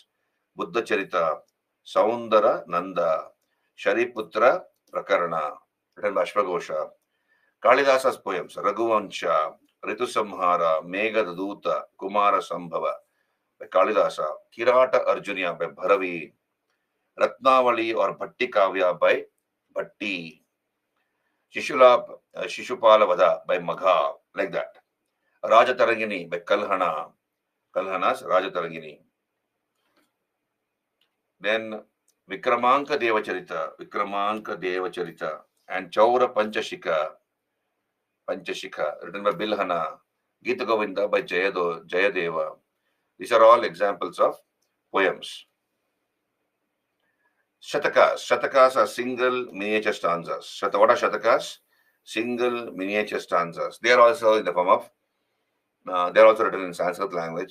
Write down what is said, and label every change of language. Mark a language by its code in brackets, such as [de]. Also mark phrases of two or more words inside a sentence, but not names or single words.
[en] Buddha Charita, Saundara Nanda, Shariputra Prakarana, written by Ashwagosha. Kalidasa's poems, Raghuvansha, Ritu Samhara, Megha Duta, Kumara Sambhava by Kalidasa, Kirata Arjunya by Bharavi, Ratnavali or Bhatti Kavya by Bhatti, Shishupala Vada by Magha, like that. Rajatarangini by Kalhana's Rajatarangini. Then Vikramanka Devacharita, and Chaura Panchashika, written by Bilhana, Gita Govinda by Jayadeva. These are all examples of poems. Shatakas are single miniature stanzas. What are Shatakas? Single miniature stanzas. They are also in the form of they are also written in Sanskrit language.